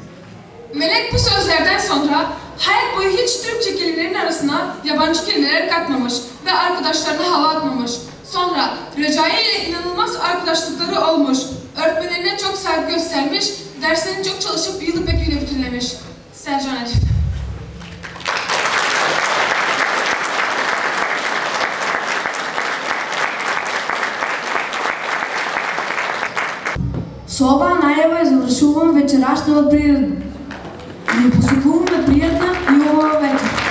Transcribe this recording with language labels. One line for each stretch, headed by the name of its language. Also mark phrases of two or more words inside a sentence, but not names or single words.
Turkish: Melek bu sözlerden sonra hayat boyu hiç Türkçe kelimelerin arasına yabancı kelimeler katmamış ve arkadaşlarına hava atmamış. Sonra Recai ile inanılmaz arkadaşlıkları olmuş. Öğretmenlerine çok saygı göstermiş, derslerini çok çalışıp yılı peküyle bütünlemiş. Selcan Elif.
Macedonian: Соба најава завршувам вечерашната приредба. Ви посакуваме пријатна и убава вечер.